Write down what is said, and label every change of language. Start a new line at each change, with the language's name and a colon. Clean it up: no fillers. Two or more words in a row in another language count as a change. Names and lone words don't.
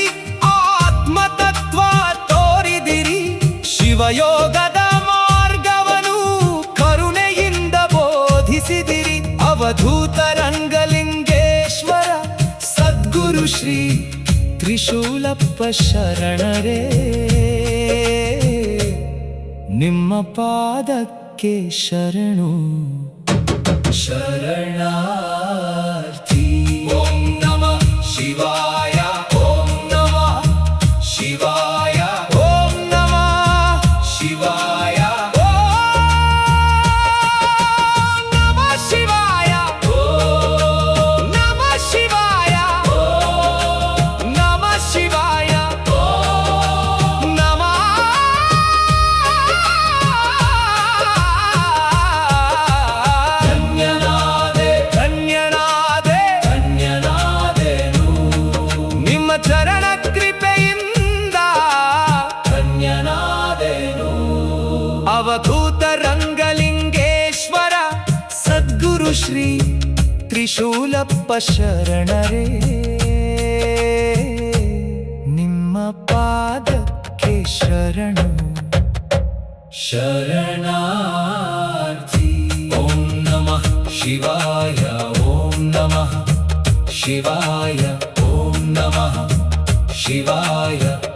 Kannada: ಆತ್ಮತತ್ವ ತೋರಿದಿರಿ ಶಿವಯೋಗದ ಮಾರ್ಗವನ್ನು ಕರುಣೆಯಿಂದ ಬೋಧಿಸಿದಿರಿ ಅವಧೂತ ರಂಗಲಿಂಗೇಶ್ವರ ಸದ್ಗುರು ಶ್ರೀ ತ್ರಿಶೂಲಪ್ಪ ಶರಣರೇ ನಿಮ್ಮ ಪಾದಕ್ಕೆ ಶರಣು ಶರಣಾರ್ಥಿ
Sanskrit: ಓಂ ನಮಃ ಶಿವಾಯ ಓಂ ನಮಃ ಶಿವಾಯ ಓಂ ನಮಃ ಶಿವಾಯ ಓಂ ನಮಃ ಶಿವಾಯ ಓಂ ನಮಃ ಶಿವಾಯ ಓಂ ನಮಃ ಶಿವಾಯ ಓಂ ನಮಃ
Kannada: ಧನ್ಯನಾದೆ ಧನ್ಯನಾದೆ ಧನ್ಯನಾದೆನು ನಿಮ್ಮ ಚರಣ ಕೃಪೆಯಿಂದ ಧನ್ಯನಾದೆನು ಅವಧೂತ ರಂಗಲಿಂಗೇಶ್ವರ ಸದ್ಗುರು ಶ್ರೀ ತ್ರಿಶೂಲಪ್ಪ ಶರಣರೇ ನಿಮ್ಮ ಪಾದಕ್ಕೆ ಶರಣು ಶರಣಾರ್ಥಿ
Sanskrit: ಓಂ ನಮಃ ಶಿವಾಯ ಓಂ ನಮಃ ಶಿವಾಯ ಓಂ ನಮಃ ಶಿವಾಯ